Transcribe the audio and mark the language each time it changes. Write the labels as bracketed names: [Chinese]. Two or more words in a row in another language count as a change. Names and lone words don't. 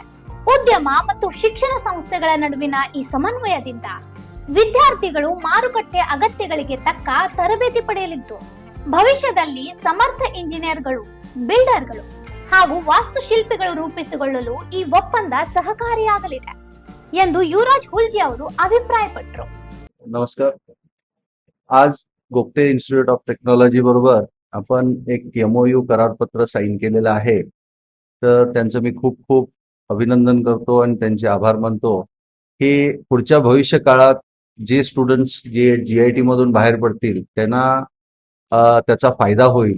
[Kannada] ಉದ್ಯಮ ಮತ್ತು ಶಿಕ್ಷಣ ಸಂಸ್ಥೆಗಳ ನಡುವಿನ ಈ ಸಮನ್ವಯದಿಂದ ವಿದ್ಯಾರ್ಥಿಗಳು ಮಾರುಕಟ್ಟೆ ಅಗತ್ಯಗಳಿಗೆ ತಕ್ಕ ತರಬೇತಿ ಪಡೆಯಲಿದ್ದು, ಭವಿಷ್ಯದಲ್ಲಿ ಸಮರ್ಥ ಇಂಜಿನಿಯರ್ಗಳು, ಬಿಲ್ಡರ್ಗಳು ಹಾಗೂ ವಾಸ್ತುಶಿಲ್ಪಿಗಳು ರೂಪಿಸಿಕೊಳ್ಳಲು ಈ ಒಪ್ಪಂದ ಸಹಕಾರಿಯಾಗಲಿದೆ ಎಂದು युवराज हुलजे ಅವರು अभिप्रायपಟ್ಟರು. [Marathi] नमस्कार. आज गोगटे इन्स्टिट्यूट ऑफ टेक्नॉलॉजी बरोबर आपण एक MOU करारपत्र साईन केलेलं आहे. तर त्यांचं मी खूप खूप अभिनंदन करतो आणि त्यांचे आभार मानतो की पुढच्या भविष्य काळात जे स्टुडंट्स जे GIT मधून बाहेर पडतील त्यांना त्याचा फायदा होईल.